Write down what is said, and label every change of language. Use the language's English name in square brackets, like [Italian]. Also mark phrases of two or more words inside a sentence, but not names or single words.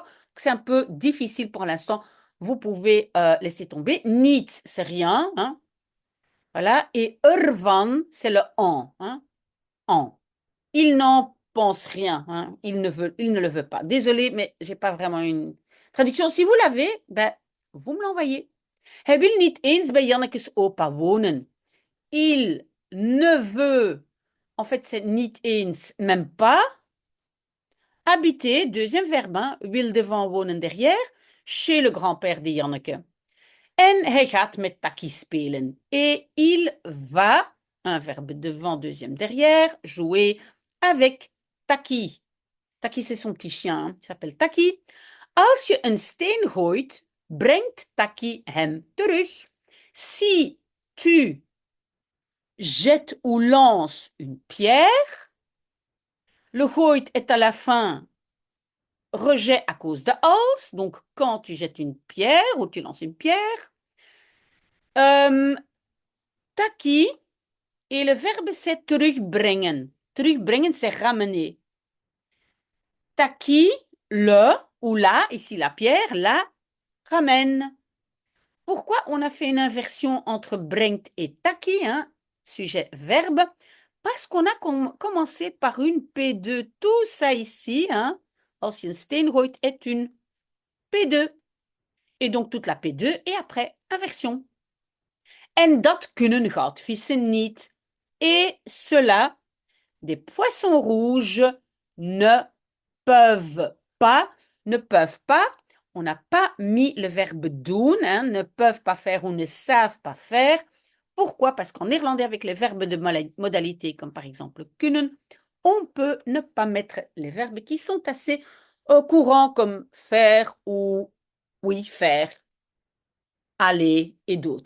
[French] C'est un peu difficile pour l'instant. Vous pouvez laisser tomber. Niet, c'est rien. Hein? Voilà. Et ervan, c'est le en. Hein? En. Il n'en pense rien. Hein? Il ne le veut pas. Désolé, mais je n'ai pas vraiment une traduction. Si vous l'avez, ben, vous me l'envoyez. [Dutch] Hij wil niet eens bij Jannekes opa wonen. [French] Il ne veut, en fait c'est [Dutch] niet eens, [French] même pas, habiter, deuxième verbe, hein, wil devant wonen derrière, chez le grand-père de Janneke. [Dutch] En hij gaat met Taki spelen. [French] Et il va, un verbe devant, deuxième derrière, jouer avec Taki. Taki c'est son petit chien, hein, il s'appelle Taki. [Dutch] Als je een steen gooit, brengt Taki hem terug. [French] Si tu jette ou lance une pierre. Le gooit est à la fin rejet à cause de als, donc quand tu jettes une pierre ou tu lances une pierre. Taki, et le verbe c'est terugbrengen. Terugbrengen, c'est ramener. Taki, le ou la, ici la pierre, la ramène. Pourquoi on a fait une inversion entre brengt et taki, hein, sujet-verbe? Parce qu'on a commencé par une P2. Tout ça ici, hein, [Dutch] als je een steen gooit, [French] est une P2. Et donc toute la P2 et après inversion. [Dutch] En dat kunnen goudvissen niet. [French] Et cela, des poissons rouges ne peuvent pas. Ne peuvent pas, on n'a pas mis le verbe doen, hein, ne peuvent pas faire ou ne savent pas faire. Pourquoi? Parce qu'en néerlandais, avec les verbes de modalité, comme par exemple kunnen, on peut ne pas mettre les verbes qui sont assez courants, comme faire ou oui, faire, aller et d'autres.